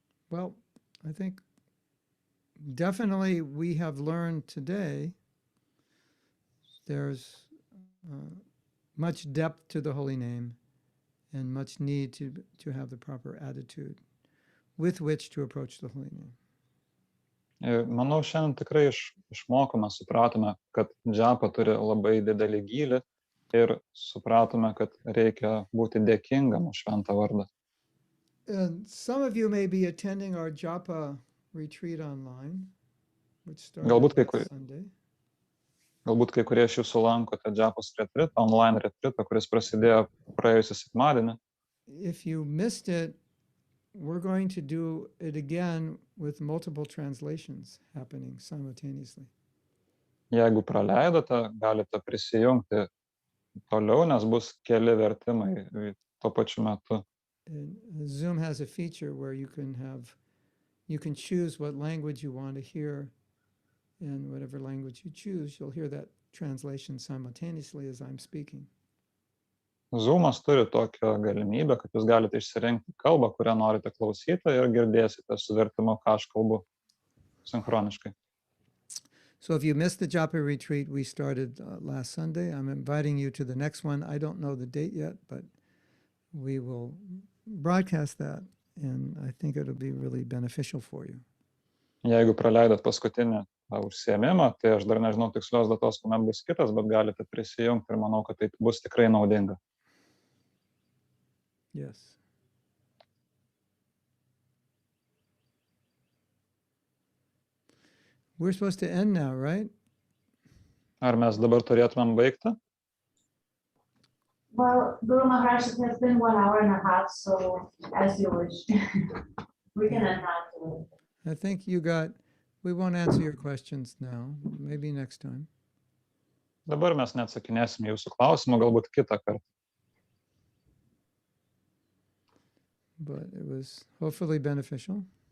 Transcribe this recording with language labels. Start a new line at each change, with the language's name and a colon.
English: Well, I think definitely we have learned today there's much depth to the holy name and much need to have the proper attitude with which to approach the holy name.
Lithuanian: Manau, šiandien tikrai išmokome, supratome, kad džapa turi labai didelį gylį ir supratome, kad reikia būti dėkingam už šventą vardą.
English: And some of you may be attending our japa retreat online, which started last Sunday.
Lithuanian: Galbūt kai kurie iš jūsų lankote Džapos retreatą, online retreatą, kuris prasidėjo praėjusią sekmadienį.
English: If you missed it, we're going to do it again with multiple translations happening simultaneously.
Lithuanian: Jeigu praleidote, galite prisijungti toliau, nes bus keli vertimai tuo pačiu metu.
English: And Zoom has a feature where you can choose what language you want to hear in whatever language you choose, you'll hear that translation simultaneously as I'm speaking.
Lithuanian: Zoomas turi tokią galimybę, kad jūs galite išsirinkti kalbą, kurią norite klausyti ir girdėsite su vertimu, ką aš kalbu sinchroniškai.
English: So if you missed the Japa retreat we started last Sunday, I'm inviting you to the next one. I don't know the date yet, but we will broadcast that, and I think it'll be really beneficial for you.
Lithuanian: Jeigu praleidot paskutinį užsiėmimą, tai aš dar nežinau tikslios datos, kuomet bus kitas, bet galite prisijungti ir manau, kad tai bus tikrai naudinga.
English: Yes. We're supposed to end now, right?
Lithuanian: Ar mes dabar turėtumėm baigti?
English: Well, Guru Maharaj, it has been 1 hour and a half, so as you wish. We can end now too. I think we won't answer your questions now, maybe next time.
Lithuanian: Dabar mes neatsakinėsime jūsų klausimų, galbūt kitą kartą.
English: But it was hopefully beneficial.